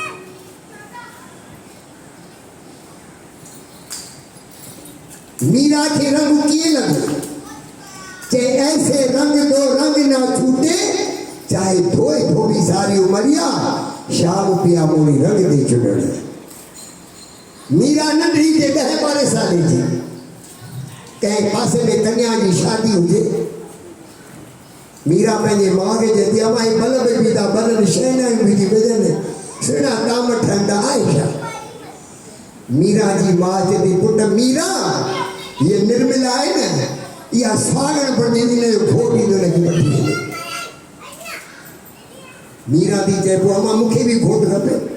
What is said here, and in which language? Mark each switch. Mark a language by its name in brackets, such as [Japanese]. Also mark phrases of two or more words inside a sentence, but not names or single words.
[Sindhi] मीरा के रंग कीअं लॻो चे [Hindi] ऐसे रंग दो रंग ना छूटे चाहे धोए धोबी सारी उमरिया शाम पिया मोरी रंग दे चुनड़ [Sindhi] मीरा नंढड़ी जे 10-12 साल जी कंहिं पासे में कन्या जी शादी हुजे मीरा पंहिंजे माउ खे चए थी अमां ही बल्ब बि था बलनि शहनायूं बि थी बजनि सुहिणा ताम ठहंदा आहिनि मीरा जी माउ चए थी पुट मीरा ये निर्मला आहे न इहा सागण पर ॾींदी न घोट ईंदो हुनखे वठी वेंदो मीरा थी चए पोइ अमां मूंखे बि घोट खपे